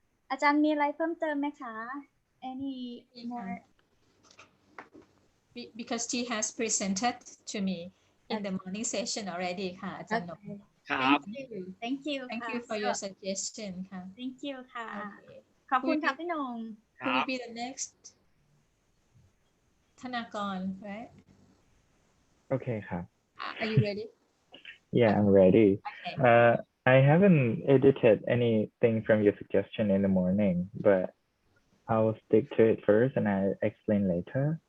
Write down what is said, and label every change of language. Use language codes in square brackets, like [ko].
[th] อาจารย์มีอะไรเพิ่มเติมไหมคะ [en] Any more? Because she has presented to me in the morning session already [th] ค่ะอาจารย์นง [en] Thank you for your suggestion ค่ะ Thank you [th] ค่ะขอบคุณค่ะพี่นง [en] Who will be the next ธนากร right Okay ค่ะ Are you ready Yeah, I'm ready. Okay. I haven't edited anything from your suggestion in the morning, but I'll stick to it first and I'll explain later.